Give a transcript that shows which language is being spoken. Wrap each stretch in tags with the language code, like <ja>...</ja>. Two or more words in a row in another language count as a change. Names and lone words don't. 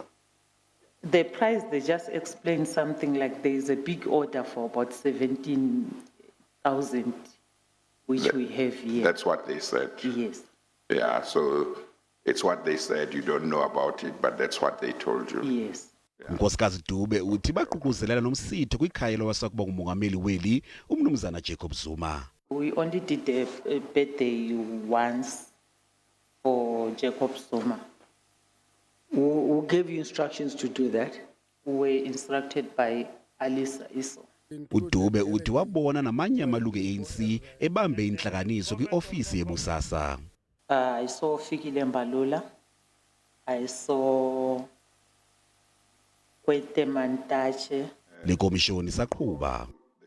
<en>The price, they just explained something like there is a big order for about 17,000, which we have here. That's what they said? Yes. Yeah, so it's what they said, you don't know about it, but that's what they told you. Yes.</en> <xh>Unkosikazi Dube uthi baququzelela nomsitho kwikhaya lowayesakuba ngumongameli weli umnumzana Jacob Zuma.</xh> <en>We only did a birthday once for Jacob Zuma. Who gave you instructions to do that? We were instructed by Alisa Iso.</en> <xh>uDube uthi wabona namanye amalungu ANC ebambe inhlakaniso kwiofisi yeBOSASA.</xh> <en>I saw Fikile Mbalula. I saw Kwete Mantache.</en> <xh>Le komishoni saqhuba.</xh>